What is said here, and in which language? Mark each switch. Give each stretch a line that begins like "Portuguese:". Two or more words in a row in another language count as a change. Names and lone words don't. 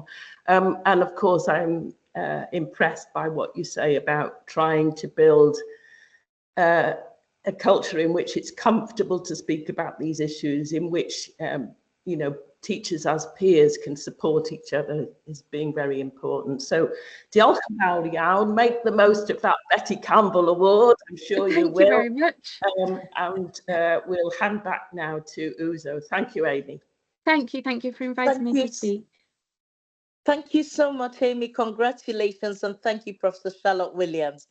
English: And of course, I'm impressed by what you say about trying to build a culture in which it's comfortable to speak about these issues, in which you know, teachers as peers can support each other, is being very important. So
Welsh: diolch yn fawr iawn.
English: Make the most of that Betty Campbell Award. I'm sure you will. Thank you very much. And we'll hand back now to Uzo. Thank you, Amy. Thank you for inviting me to speak. Thank you so much, Amy. Congratulations, and thank you, Professor Charlotte Williams.